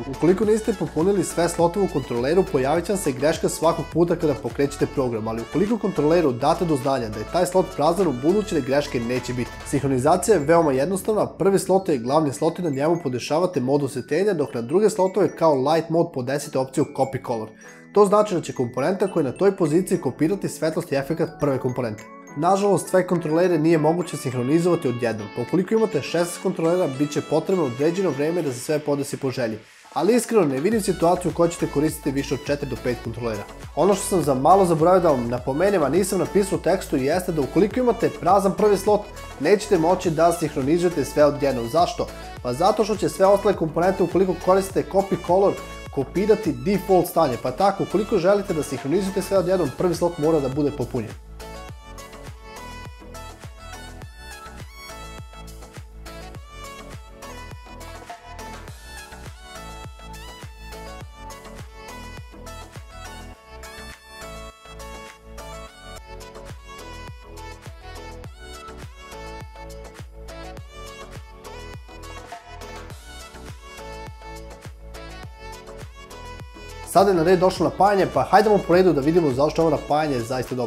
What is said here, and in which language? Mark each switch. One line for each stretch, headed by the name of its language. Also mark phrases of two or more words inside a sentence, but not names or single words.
Serbian: Ukoliko niste popunili sve slotove u kontroleru, pojavit će vam se greška svakog puta kada pokrećete program, ali ukoliko kontroleru date do znanja da je taj slot prazan, u buduće greške neće biti. Sinhronizacija je veoma jednostavna, prvi slot je glavni slot i na njemu podešavate mod osvetljenja, dok na druge slotove kao
English: light mod
Serbian: podesite opciju
English: copy color.
Serbian: To znači da će komponenta koja je na toj poziciji kopirati svetlost i efekat prve komponente. Nažalost, sve kontrolere nije moguće sinhronizovati odjednom, pa ukoliko imate 16 kontrolera, bit će potrebno određeno vreme da se sve podesi po želji. Ali iskreno ne vidim situaciju u kojoj ćete koristiti više od 4 do 5 kontrolera. Ono što sam za malo zaboravio da vam napomenem, a nisam napisao u tekstu, jeste da ukoliko imate prazan prvi slot, nećete moći da sinhronizujete sve odjednom. Zašto? Pa zato što će sve ostale komponente, ukoliko koristite
English: copy color,
Serbian: kopirati default stanje, pa tako ukoliko želite da sinhronizujete sve odjednom, prvi slot mora da bude popunjen. Sada je na red došlo napajanje, pa hajdemo po redu da vidimo zašto je ovo napajanje zaista dobro.